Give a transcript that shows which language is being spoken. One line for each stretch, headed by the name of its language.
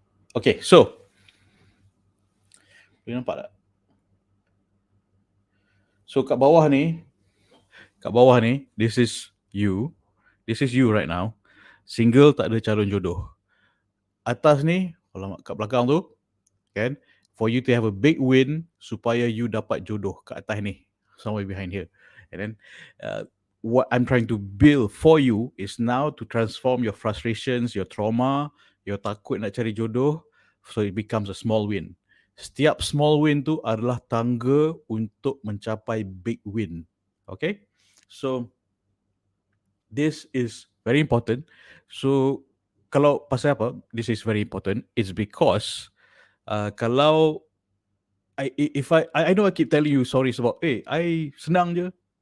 Malay: Okay, so boleh nampak tak? So kat bawah ni,
English: this is you. This is you right now. Single,
Malay: tak ada calon jodoh. Atas ni, kalau kat belakang tu, kan?
English: For you to have a big win,
Malay: supaya you dapat jodoh kat atas ni.
English: Somewhere behind here. And then, what I'm trying to build for you is now to transform your frustrations, your trauma, your
Malay: takut nak cari jodoh,
English: so it becomes a small win.
Malay: Setiap small win tu adalah tangga untuk mencapai big win.
English: Okay? So, this is very important. So,
Malay: kalau pasal apa,
English: this is very important. It's because, kalau, I know I keep telling you sorry
Malay: sebab, I senang je.